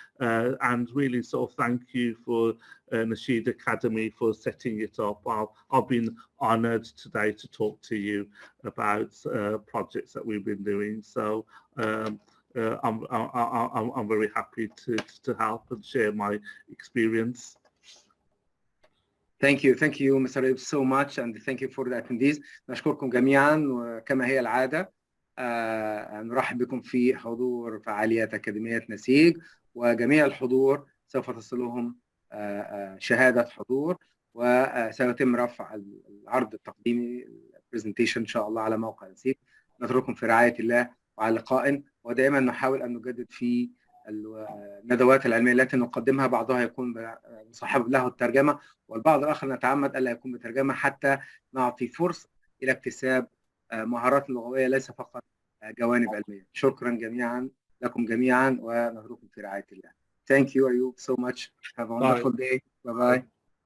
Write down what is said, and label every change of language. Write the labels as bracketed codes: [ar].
[en] And really sort of thank you for Naseej Academy for setting it up. I've been honored today to talk to you about projects that we've been doing. So I'm very happy to help and share my experience. Thank you, Mr. Ayub, so much, and thank you for the attendees. [ar] نشكركم جميعا، وكما هي العادة نرحب بكم في حضور فعاليات أكاديمية نسيج، وجميع الحضور سوف تصلهم شهادة حضور، وسيتم رفع العرض التقديمي البرزنتيشن إن شاء الله على موقع نسيج. نترككم في رعاية الله وعلى لقاء، ودائما نحاول أن نجدد في الندوات العلمية التي نقدمها، بعضها يكون مصاحب له الترجمة، والبعض الآخر نتعمد ألا يكون بترجمة حتى نعطي فرصة إلى اكتساب مهارات لغوية ليس فقط جوانب علمية. شكرا جميعا لكم جميعا، ونترككم في رعاية الله. [en] Thank you, Ayub, so much. Have a wonderful day. Bye-bye.